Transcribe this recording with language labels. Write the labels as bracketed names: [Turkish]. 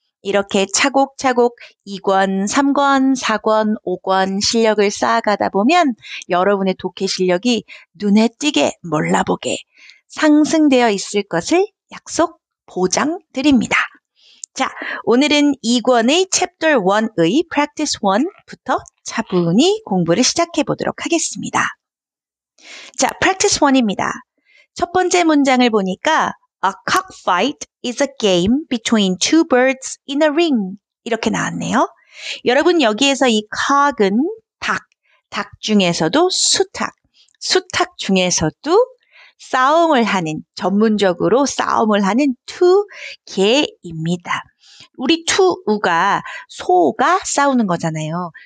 [Korean] 이렇게 차곡차곡 2권, 3권, 4권, 5권 실력을 쌓아가다 보면 여러분의 독해 실력이 눈에 띄게 몰라보게 상승되어 있을 것을 약속 보장드립니다. 자, 오늘은 2권의 Chapter 1의 Practice 1부터 차분히 공부를 시작해 보도록 하겠습니다. 자, Practice 1입니다. 첫 번째 문장을 보니까 [English] A cockfight is a game between two birds in a ring. [Korean] 이렇게 나왔네요. 여러분 여기에서 이 cock은 닭 중에서도 수탉 중에서도 싸움을 하는, 전문적으로 싸움을 하는 투개입니다. 우리 투우가 소가 싸우는 거잖아요.